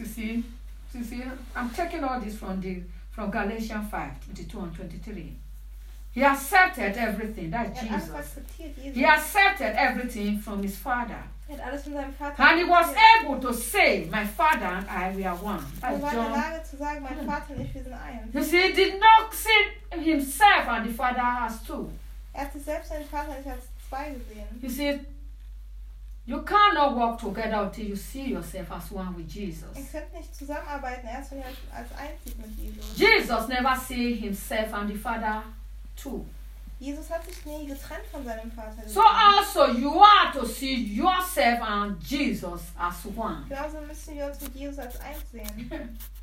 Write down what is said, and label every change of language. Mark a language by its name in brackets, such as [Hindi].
[English] You see, I'm taking all this from Galatians 5:22-23. He accepted everything. That Jesus. Jesus. He accepted everything from his father. [German] Er hat alles von seinem Vater [English] and he was [German] gegeben. [English] Able to say, my father and I, we are one. [German] Er war in der Lage zu sagen, mein Vater und ich, wir sind eins. [English] You see, he did not see himself and the father as two. [German] Er hat sich selbst seinen Vater nicht als zwei gesehen. [English] You see, you cannot walk together until you see yourself as one with Jesus. [German] Ihr könnt nicht zusammenarbeiten, erst wenn ihr euch als eins seht mit Jesus. [English] Jesus never see himself and the father too. [German] Jesus hat sich nie getrennt von seinem Vater. [English] So also you are to see yourself and Jesus as one. [German] Genauso müssen wir uns mit Jesus als eins sehen.